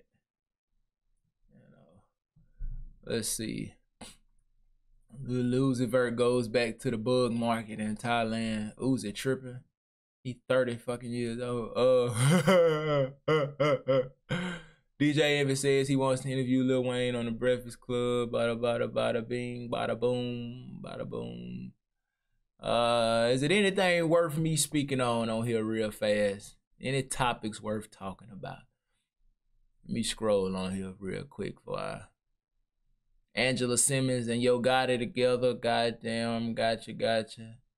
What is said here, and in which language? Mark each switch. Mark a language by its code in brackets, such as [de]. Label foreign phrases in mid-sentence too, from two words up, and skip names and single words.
[en] You know. Let's see. Uzi Vert goes back to the bug market in Thailand. Uzi tripping. He 30 fucking years old. DJ Envy says he wants to interview Lil Wayne on the Breakfast Club. Bada bada bada bing, bada boom, bada boom. Is it anything worth me speaking on here real fast? Any topics worth talking about? Let me scroll on here real quick for Angela Simmons and Yo Gotti together. Goddamn, gotcha.